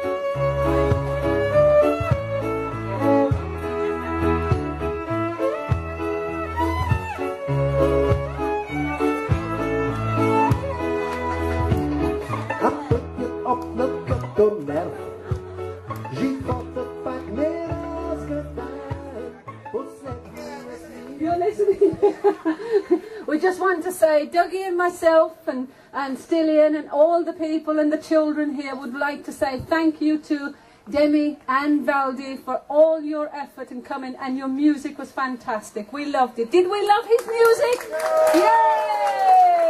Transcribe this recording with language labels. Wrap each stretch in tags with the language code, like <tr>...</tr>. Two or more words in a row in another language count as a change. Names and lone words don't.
<bg>А пътят опнат като нерв, животът пак не разгадан. Последния си.</bg> <en>You're listening. We just want to say, Dougie and myself and Stillian and all the people and the children here would like to say thank you to Demi and Valdi for all your effort in coming, and your music was fantastic. We loved it. Did we love his music? Yay!</en>